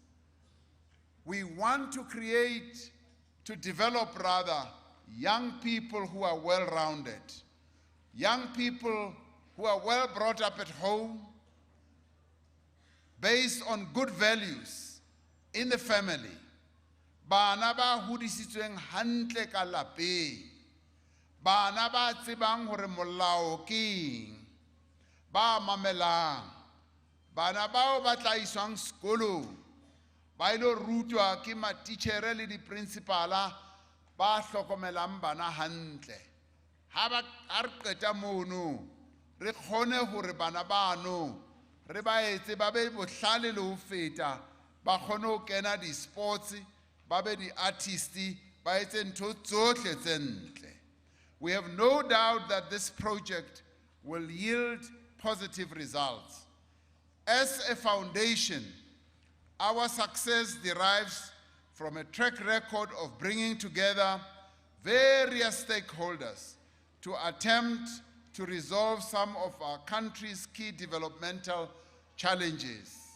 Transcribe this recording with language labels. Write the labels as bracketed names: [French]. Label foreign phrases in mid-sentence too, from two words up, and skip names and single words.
[English] We want to develop rather, young people who are well-rounded, young people who are well brought up at home, based on good values in the family. [Southern Sotho] Bana ba hodisitsweng hantle ka lapeng, bana ba tsebang hore molao ke eng, ba mamelang, bana bao ba tla iswang sekolong, ba ilo rutwa ke matitjhere le di-principala ba hlokomelang bana hantle. Ha re qeta mono, re kgone hore bana bano re ba etse ba be bohlale le ho feta, ba kgone ho kena di-sports, ba be di-artisti, ba etse ntho tsohle tse ntle. [English] We have no doubt that this project will yield positive results. As a foundation, our success derives from a track record of bringing together various stakeholders to attempt to resolve some of our country's key developmental challenges.